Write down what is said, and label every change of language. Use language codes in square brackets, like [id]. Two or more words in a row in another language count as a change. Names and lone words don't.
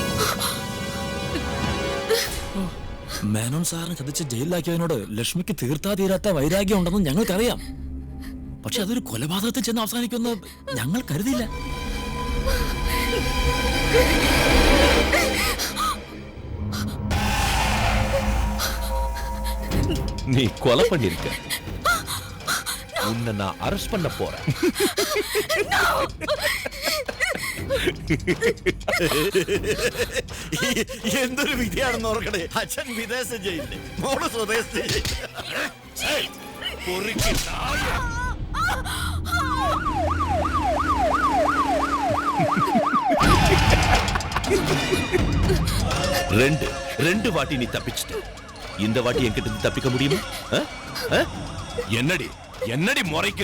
[ml] മേനോൻ സാറിനെ ചതിച്ച് ജയിലിലാക്കിയതിനോട് ലക്ഷ്മിക്ക് തീർത്താ തീരാത്ത വൈരാഗ്യം ഉണ്ടെന്ന് ഞങ്ങൾക്കറിയാം. പക്ഷെ അതൊരു കൊലപാതകത്തിൽ ചെന്ന് അവസാനിക്കുമെന്ന് ഞങ്ങൾ കരുതിയില്ല. [ta] நீ கொலை பண்ணிருக்க. உன்னை நான் அரெஸ்ட் பண்ண போறேன். [ml] എന്തൊരു വിധിയാണെന്ന് ഓർക്കണേ. അച്ഛൻ വിദേശ ജയിലില്, മോള് സ്വദേശ ജയിലില്. [ta] ரெண்டு வாட்டி நீ தப்பிச்சிட்ட. இந்த வாட்டி என்கிட்ட இருந்து தப்பிக்க முடியுமா? என்னடி என்னடி முறைக்கிற?